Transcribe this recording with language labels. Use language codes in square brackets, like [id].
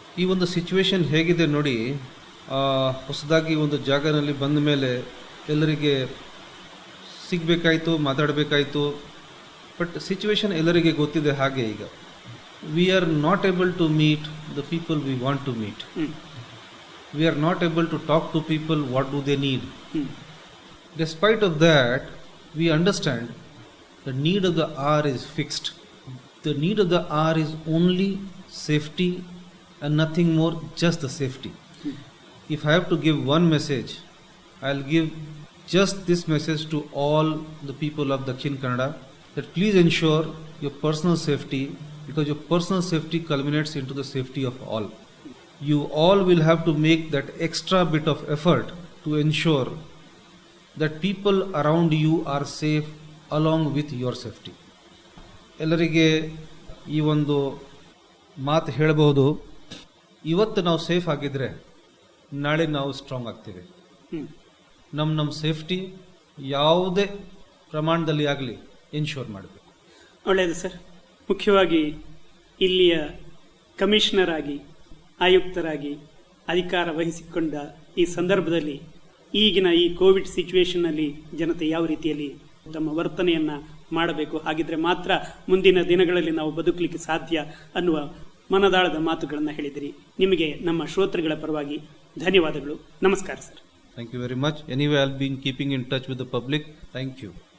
[kn] ಈ ಒಂದು ಸಿಚುವೇಶನ್ ಹೇಗಿದೆ ನೋಡಿ, ಹೊಸದಾಗಿ ಒಂದು ಜಾಗನಲ್ಲಿ ಬಂದ ಮೇಲೆ ಎಲ್ಲರಿಗೆ ಸಿಗಬೇಕಾಯಿತು, ಮಾತಾಡಬೇಕಾಯಿತು. [en] but situation [kn] ಎಲ್ಲರಿಗೆ ಗೊತ್ತಿದೆ. ಹಾಗೆ ಈಗ [en] We are not able to meet the people we want to meet. We are not able to talk to people what do they need. Despite of that, we understand the need of the hour is fixed. The need of the hour is only safety and nothing more, just the safety. If I have to give one message, I'll give just this message to all the people of Dakshin Kannada, that please ensure your personal safety, because your personal safety culminates into the safety of all. You all will have to make that extra bit of effort to ensure that people around you are safe along with your safety. [kn] ಎಲ್ಲರಿಗೆ ಈ ಒಂದು ಮಾತು ಹೇಳಬಹುದು, ಇವತ್ತು ನಾವು safe ಆಗಿದ್ರೆ ನಾಳೆ ನಾವು ಸ್ಟ್ರಾಂಗ್ ಆಗ್ತೀವಿ. ನಮ್ಮ ಸೇಫ್ಟಿ ಯಾವುದೇ ಪ್ರಮಾಣದಲ್ಲಿ ಆಗಲಿ ಎನ್ಶೋರ್ ಮಾಡಬೇಕು. ಒಳ್ಳೆಯದು ಸರ್. ಮುಖ್ಯವಾಗಿ ಇಲ್ಲಿಯ ಕಮಿಷನರ್ ಆಗಿ, ಆಯುಕ್ತರಾಗಿ ಅಧಿಕಾರ ವಹಿಸಿಕೊಂಡ ಈ ಸಂದರ್ಭದಲ್ಲಿ ಈಗಿನ ಈ ಕೋವಿಡ್ ಸಿಚುವೇಶನ್ನಲ್ಲಿ ಜನತೆ ಯಾವ ರೀತಿಯಲ್ಲಿ ತಮ್ಮ ವರ್ತನೆಯನ್ನ ಮಾಡಬೇಕು, ಹಾಗಿದ್ರೆ ಮಾತ್ರ ಮುಂದಿನ ದಿನಗಳಲ್ಲಿ ನಾವು ಬದುಕಲಿಕ್ಕೆ ಸಾಧ್ಯ ಅನ್ನುವ ಮನದಾಳದ ಮಾತುಗಳನ್ನು ಹೇಳಿದಿರಿ. ನಿಮಗೆ ನಮ್ಮ ಶ್ರೋತೃಗಳ ಪರವಾಗಿ ಧನ್ಯವಾದಗಳು. ನಮಸ್ಕಾರ sir. [en] Thank you very much. Anyway, I'll be keeping in touch with the public. Thank you.